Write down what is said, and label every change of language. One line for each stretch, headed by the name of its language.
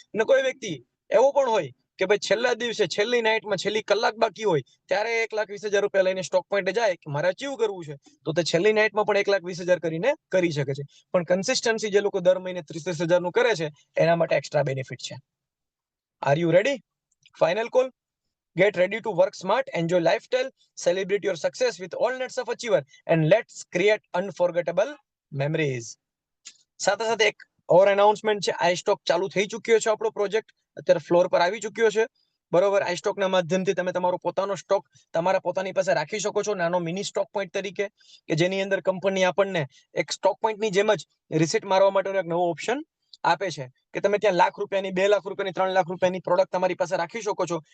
Gujarati: અને કોઈ વ્યક્તિ એવો પણ હોય કે ભાઈ છેલ્લા દિવસે, છેલ્લી નાઇટમાં, છેલ્લી કલાક બાકી હોય ત્યારે 1,20,000 રૂપિયા લઈને સ્ટોક પોઈન્ટ જાય કે મારે અચીવ કરવું છે, તો તે છેલ્લી નાઇટમાં પણ 1,20,000 કરીને કરી શકે છે. પણ કન્સિસ્ટન્સી જે લોકો દર મહિને 30,000 નું કરે છે એના માટે એક્સ્ટ્રા બેનિફિટ છે.
English: Are you ready? Final call. Get ready to work smart, enjoy lifestyle, celebrate your success with all nets of achiever, and let's create unforgettable memories.
Gujarati: સાથે સાથે એક ઓર એનાઉન્સમેન્ટ છે. આઈ સ્ટોક ચાલુ થઈ ચુક્યો છે. આપણો પ્રોજેક્ટ અત્યારે ફ્લોર પર આવી ચુક્યો છે. બરોબર. આઈ સ્ટોકના માધ્યમથી તમે તમારો પોતાનો સ્ટોક તમારા પોતાની પાસે રાખી શકો છો, નાનો મિની સ્ટોક પોઈન્ટ તરીકે, કે જેની અંદર કંપની આપણને એક સ્ટોક પોઈન્ટની જેમ જ રિસીટ મારવા માટેનો એક નવો ઓપ્શન આપે છે કે તમે ત્યાં ₹1,00,000, ₹2,00,000, ₹3,00,000 પ્રોડક્ટ તમારી પાસે રાખી શકો છો.